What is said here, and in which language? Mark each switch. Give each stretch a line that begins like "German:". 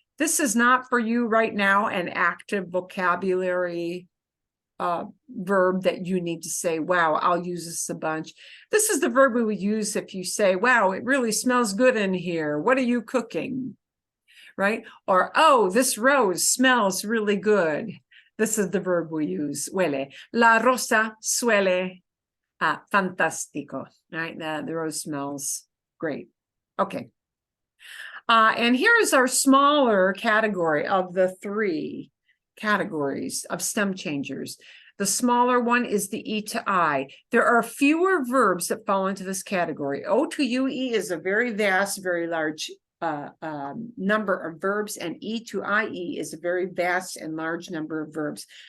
English: This is not for you right now an active vocabulary verb that you need to say, wow, I'll use this a bunch. This is the verb we would use if you say, wow, it really smells good in here. What are you cooking? Right? Or, oh, this rose smells really good. This is the verb we use, huele.
Spanish: La rosa suele fantástico.
English: Right? The rose smells great. Okay. And here is our smaller category of the three categories of stem changers. The smaller one is the E to I. There are fewer verbs that fall into this category. O to UE is a very vast, very large number of verbs, and E to IE is a very vast and large number of verbs.